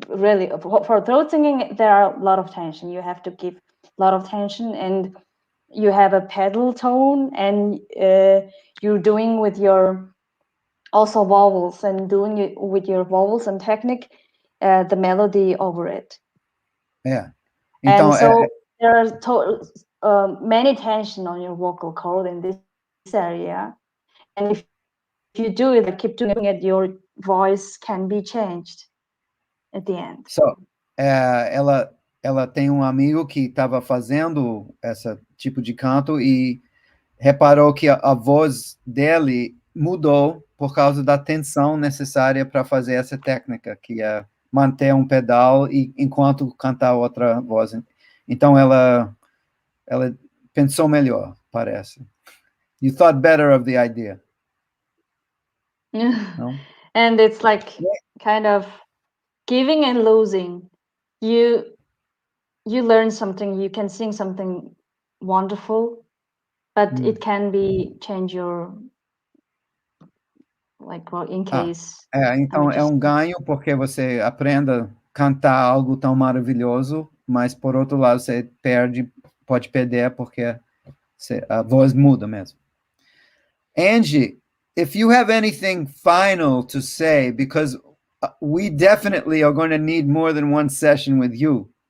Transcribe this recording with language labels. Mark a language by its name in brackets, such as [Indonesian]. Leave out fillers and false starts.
[English] Really, for throat singing, there are a lot of tension. You have to give a lot of tension, and you have a pedal tone, and you're doing with your also vowels, and doing it with your vowels and technique, the melody over it. Yeah. And so there are many tension on your vocal cord in this area, and if you do it, keep doing it, your voice can be changed at the end. [Portuguese] So, ela tem um amigo que estava fazendo esse tipo de canto e reparou que a voz dele mudou por causa da tensão necessária para fazer essa técnica, que é manter um pedal e enquanto cantar outra voz. Então ela pensou melhor, parece. [English] You thought better of the idea. No? And it's like kind of giving and losing. You learn something, you can sing something wonderful, but it can be change your, like, well, in case. [Portuguese] Então é um ganho porque você aprende a cantar algo tão maravilhoso, mas por outro lado você pode perder porque a voz muda mesmo. [English] Enji, if you have anything final to say, because we definitely are going to need more than one session with you.